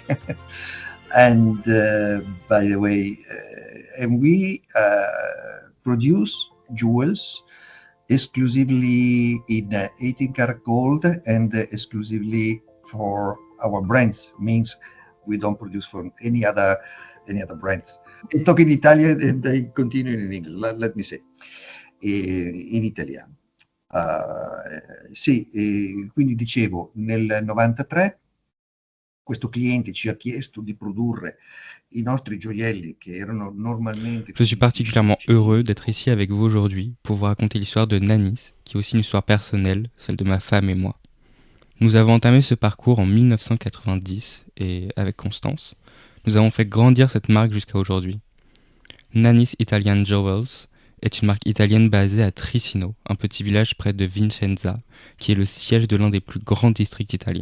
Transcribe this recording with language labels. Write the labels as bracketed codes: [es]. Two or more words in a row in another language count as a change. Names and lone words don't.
[en] And by the way, and we produce jewels exclusively in 18 karat gold and exclusively for our brands. Means we don't produce for any other brands. I talk in Italian and I continue in English. Let me say in italiano. [it] Quindi dicevo, nel 93 questo cliente ci ha chiesto di produrre i nostri gioielli che erano normalmente... [fr] Je suis particulièrement heureux d'être ici avec vous aujourd'hui pour vous raconter l'histoire de Nanis, qui est aussi une histoire personnelle, celle de ma femme et moi. Nous avons entamé ce parcours en 1990 et avec Constance, nous avons fait grandir cette marque jusqu'à aujourd'hui. Nanis Italian Jewels est une marque italienne basée à Trissino, un petit village près de Vicenza, qui est le siège de l'un des plus grands districts italiens.